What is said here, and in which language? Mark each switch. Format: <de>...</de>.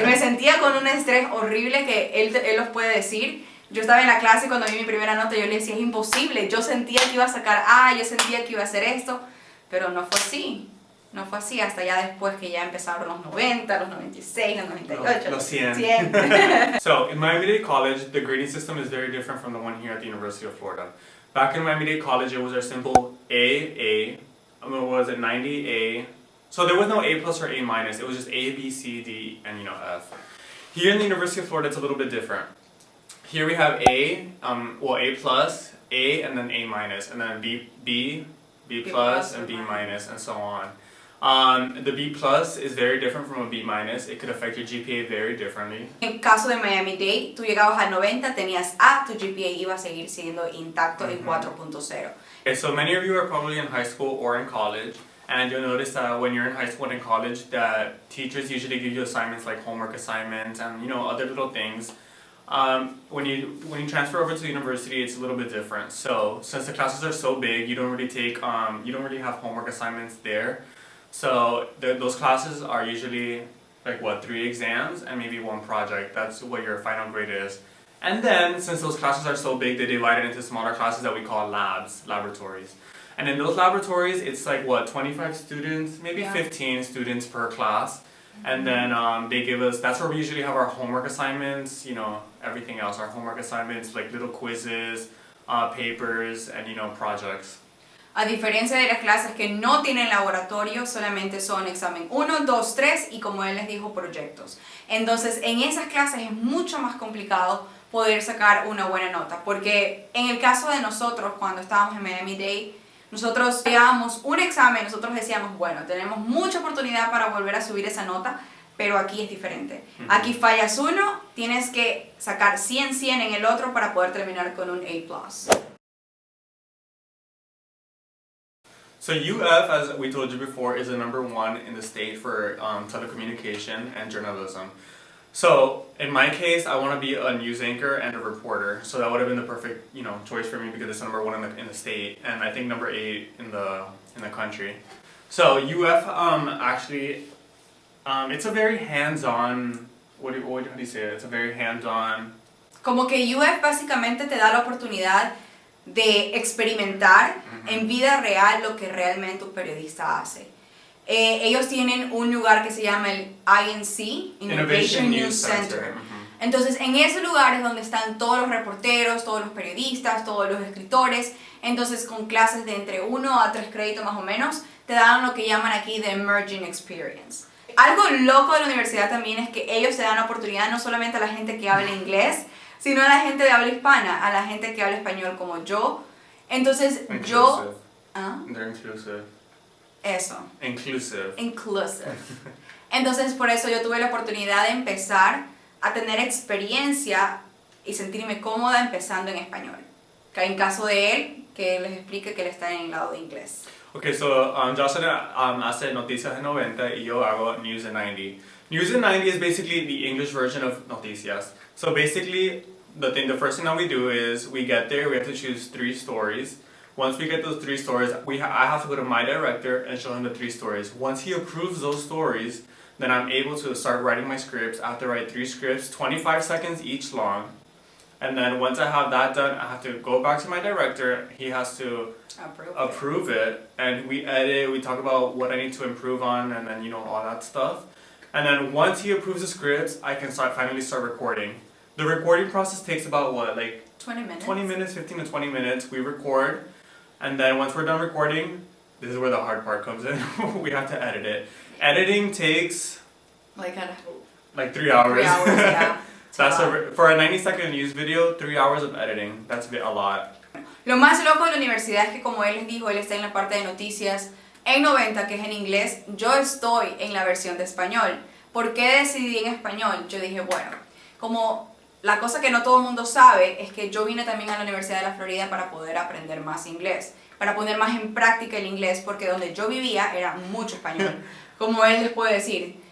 <es>Me sentía con un estrés horrible que él los puede decir. Yo estaba en la clase y cuando vi mi primera nota yo le decía, es imposible. Yo sentía que iba a sacar A, yo sentía que iba a hacer esto, pero no fue así. No fue así hasta ya después que ya empezaron los 90, los 96, los 98, los 100. 100.</es> <en>So, in Miami-Dade College, the grading system is very different from the one here at the University of Florida. Back in Miami-Dade College, it was a simple A, what was it, 90, A. So there was no A plus or A minus, it was just A, B, C, D, and F. Here in the University of Florida, it's a little bit different. Here we have A, A plus, A, and then A minus, and then B plus, and B minus, and so on. The B plus is very different from a B minus. It could affect your GPA very differently.</en> <es>En el caso de Miami-Dade, tú llegabas a 90, tenías A, tu GPA iba a seguir siendo intacto en 4.0.</es> <en>Okay, so many of you are probably in high school or in college, and you'll notice that when you're in high school and in college, that teachers usually give you assignments like homework assignments and other little things. When you transfer over to university, it's a little bit different. So since the classes are so big, you don't really have homework assignments there. So those classes are usually like 3 exams and maybe 1 project. That's what your final grade is. And then since those classes are so big, they divide it into smaller classes that we call laboratories. And in those laboratories, it's like 25 students, maybe 15 students per class. And then they give us, that's where we usually have our homework assignments, everything else, our homework assignments, like little quizzes, papers, and projects.</en> <es>A diferencia de las clases que no tienen laboratorio, solamente son examen 1, 2, 3 y como él les dijo, proyectos. Entonces, en esas clases es mucho más complicado poder sacar una buena nota, porque en el caso de nosotros, cuando estábamos en Miami-Dade, nosotros llevábamos un examen, nosotros decíamos, bueno, tenemos mucha oportunidad para volver a subir esa nota, pero aquí es diferente. Aquí fallas uno, tienes que sacar 100 en el otro para poder terminar con un A+.</es> <en>So UF, as we told you before, is the #1 in the state for telecommunication and journalism. So in my case, I want to be a news anchor and a reporter. So that would have been the perfect, choice for me because it's #1 in the state, and I think #8 in the country. So UF actually, it's a very hands-on. How do you say it? It's a very hands-on.</en> <es>Como que UF básicamente te da la oportunidad de experimentar en vida real lo que realmente un periodista hace. Ellos tienen un lugar que se llama el INC, Innovation News Center. Entonces, en ese lugar es donde están todos los reporteros, todos los periodistas, todos los escritores. Entonces, con clases de entre 1 a 3 créditos más o menos, te dan lo que llaman aquí the Emerging Experience. Algo loco de la universidad también es que ellos te dan la oportunidad no solamente a la gente que habla inglés, sino a la gente de habla hispana, a la gente que habla español como yo. Entonces, yo...</es> <en>They're inclusive.</en> <es>Eso. Inclusive. Entonces, por eso yo tuve la oportunidad de empezar a tener experiencia y sentirme cómoda empezando en español. Que en caso de él, que les explique que él está en el lado de inglés.</es> <en>Okay, so</en> <es>Jocelyn hace Noticias de 90 y yo hago News de 90.</es> <en>News de 90 is basically the English version of Noticias. So basically, the first thing that we do is we get there, we have to choose 3 stories. Once we get those 3 stories, I have to go to my director and show him the 3 stories. Once he approves those stories, then I'm able to start writing my scripts. I have to write 3 scripts, 25 seconds each long. And then once I have that done, I have to go back to my director. He has to approve it. And we edit, we talk about what I need to improve on, and then, all that stuff. And then once he approves the scripts, I can finally start recording. The recording process takes about 20 minutes? 20 minutes, 15 to 20 minutes. We record. And then once we're done recording, this is where the hard part comes in. We have to edit it. Editing takes like 3 hours. 3 hours, yeah. For a 90-second news video, 3 hours of editing. That's a lot.</en> <es>Lo más loco de la universidad es que, como él les dijo, él está en la parte de noticias en 90, que es en inglés. Yo estoy en la versión de español. ¿Por qué decidí en español? Yo dije, bueno, como la cosa que no todo el mundo sabe es que yo vine también a la Universidad de la Florida para poder aprender más inglés, para poner más en práctica el inglés, porque donde yo vivía era mucho español, como él les puede decir.</es>